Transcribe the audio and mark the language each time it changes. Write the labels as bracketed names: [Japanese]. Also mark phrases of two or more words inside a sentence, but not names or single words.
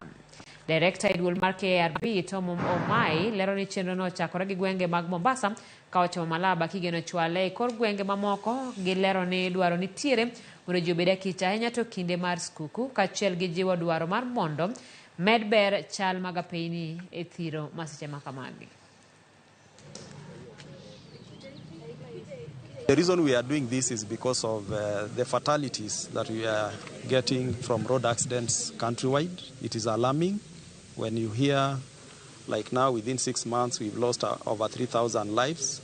[Luo (Kenya and Tanzania)] Director duol mar KRB Tom Oimore lero ni chenro no chakore gi gwenge mag Mombasa ka ochomo Malaba kigeno chwale e kor gwenge mamoko gi lero ni dwaro nitiere mondo ji obed akicha ahinya to kinde mar skuku kaachiel gi jiwo dwaro mar mondo Medber chal magapeini e thiro masiche makamagi. [English] The reason we are doing this is because of the fatalities that we are getting from road accidents countrywide. It is alarming when you hear, like now, within 6 months, we've lost over 3,000 lives.